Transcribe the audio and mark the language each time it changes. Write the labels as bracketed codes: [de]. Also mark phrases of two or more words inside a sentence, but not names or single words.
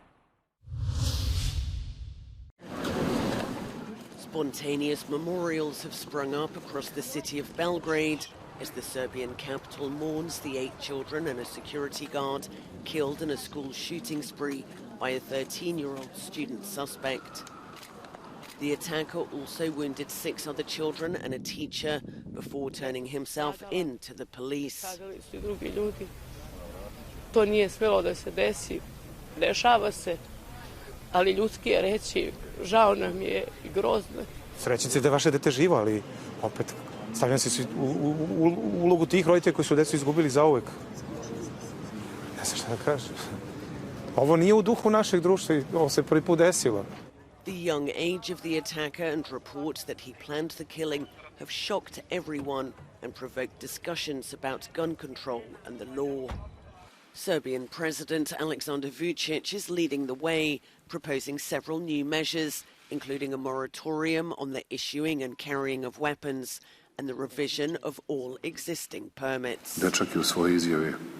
[en] Spontaneous memorials have sprung up across the city of Belgrade as the Serbian capital mourns the 8 children and a security guard killed in a school shooting spree by a 13-year-old student suspect. The attacker also wounded 6 other children and a teacher before turning himself in to the police. [sr] To nije smjelo da se desi, dešava se, ali ljudski je reći, žao nam je I grozno. Srećnici da je vaše dete živo, ali opet stavljam se u ulogu tih roditelja koji su decu izgubili zauvek. Ne znam šta da kažem. Ovo nije u duhu našeg društva I ovo se prvi put desilo. [en] The young age of the attacker and reports that he planned the killing have shocked everyone and provoked discussions about gun control and the law. Serbian President Alexander Vučić is leading the way, proposing several new measures, including a moratorium on the issuing and carrying of weapons and the revision of all existing permits. [sr] Dečak je u svojoj izjavi